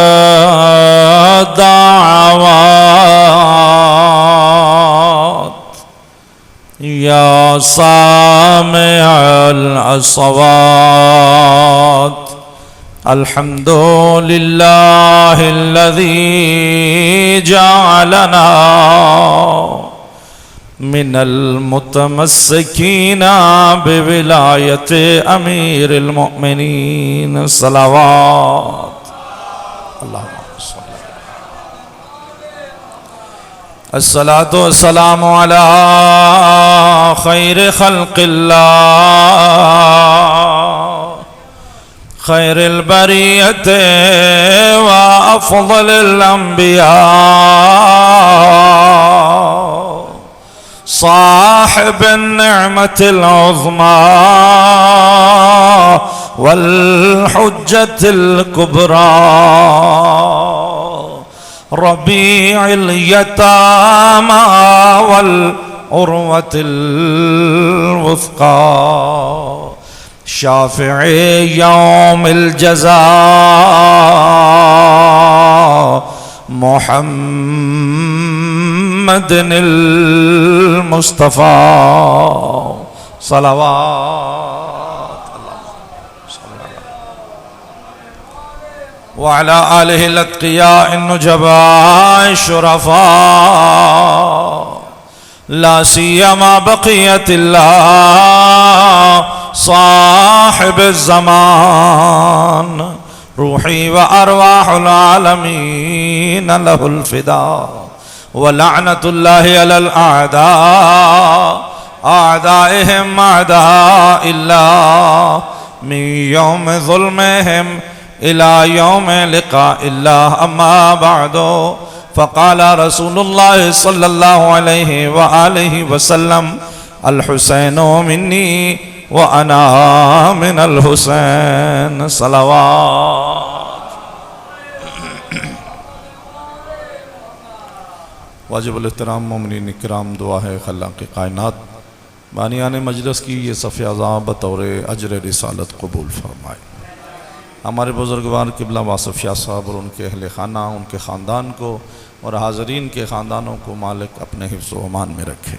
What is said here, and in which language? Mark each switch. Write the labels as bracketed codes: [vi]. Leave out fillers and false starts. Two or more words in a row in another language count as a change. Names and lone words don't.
[ar] دعوات، يا سامع الأصوات، الحمد لله الذي جعلنا من المتمسكين بولاية أمير المؤمنين صلوات. الصلاة والسلام على خير خلق الله، خير البرية وأفضل الأنبياء, صاحب النعمة العظمى والحجة الكبرى، ربيع اليتامى والعروة الوثقى, شافع يوم الجزاء، محمد المصطفى صلوات وعلى آله الأتقياء النجباء الشرفاء لا سيما بقية الله صاحب الزمان روحي وأرواح العالمين له الفداء ولعنة الله على الأعداء أعدائهم أعداء الله من يوم ظلمهم إلى يوم لقاء الله أما بعد فقال رسول الله صلى الله عليه وآله وسلم الحسين مني وأنا من الحسين صلوات. [ur] واجب الاحترام مومنین اکرام، دعا ہے خلق کائنات بانیان مجلس کی یہ صف عزا بطور اجر رسالت قبول فرمائے. ہمارے بزرگوار قبلہ واصف شاہ صاحب اور ان کے اہل خانہ، ان کے خاندان کو اور حاضرین کے خاندانوں کو مالک اپنے حفظ و امان میں رکھے.